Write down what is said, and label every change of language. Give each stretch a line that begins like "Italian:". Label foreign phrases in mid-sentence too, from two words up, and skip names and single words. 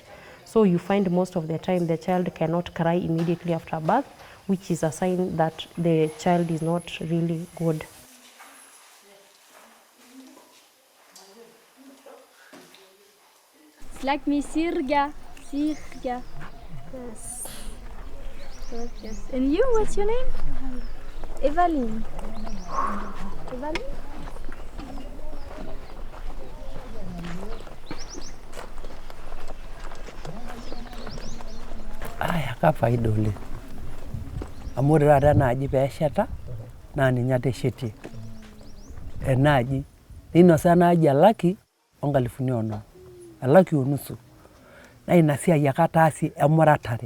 English: So you find most of the time the child cannot cry immediately after birth, which is a sign that the child is not really good. It's like me, Sirga. Sirga. Yes. Yes. And you, what's your name? Evaline. Evaline?
Masai: Aya kafaida oleng amu ore taata enaaji peesheta naa ninye ateshetie enaaji ninosa enaaji elaki onkalifuni onom elaki onusu naa ina siai ake ataasie emuratare.